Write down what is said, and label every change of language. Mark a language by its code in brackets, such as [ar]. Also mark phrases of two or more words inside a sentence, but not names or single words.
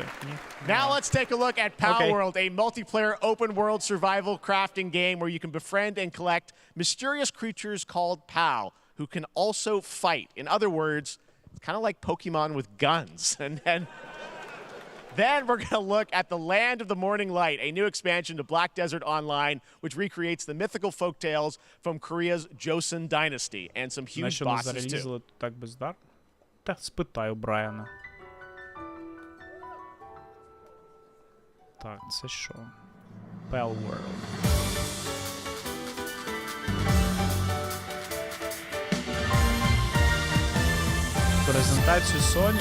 [en] Now let's take a look at Pal World, a multiplayer open-world survival crafting game where you can befriend and collect mysterious creatures called Pal, who can also fight. In other words, it's kind of like Pokemon with guns. And then we're going to look at the Land of the Morning Light, a new expansion to Black Desert Online, which recreates the mythical folktales from Korea's Joseon Dynasty, and some huge [uk] Що не [en] bosses too. [uk] зарелізили так бездар? Та спитаю Брайана. Так, це що? Pal World. Презентацію Sony?